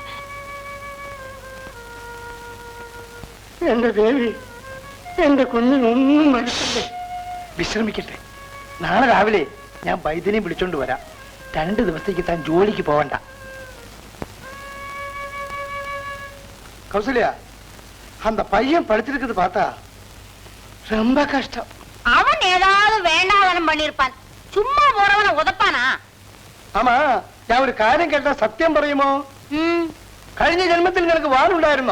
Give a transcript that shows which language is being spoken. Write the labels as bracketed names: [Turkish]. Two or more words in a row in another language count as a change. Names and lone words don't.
[Malayalam] എന്റെ ദേവി, എന്റെ കുഞ്ഞിനൊന്നും മനസ്സില്ലേ. വിശ്രമിക്കട്ടെ. നാളെ രാവിലെ ഞാൻ വൈദ്യനെ വിളിച്ചോണ്ട് വരാം. 2 ദിവസത്തേക്ക് താൻ ജോലിക്ക് പോവണ്ട. [Tamil] கௌசல்யா, அந்த பையன் படிச்சிருக்கிறது பார்த்தா ரொம்ப கஷ்டம். அவன் ஏதாவது வேண்டாதனம் பண்ணிருப்பான். சும்மா போறவனை உதப்பானா? ஆமா, [Malayalam] ഞാൻ ഒരു കാര്യം കേട്ടാ സത്യം പറയുമോ? കഴിഞ്ഞ ജന്മത്തിൽ നിനക്ക് വാലുണ്ടായിരുന്നോ?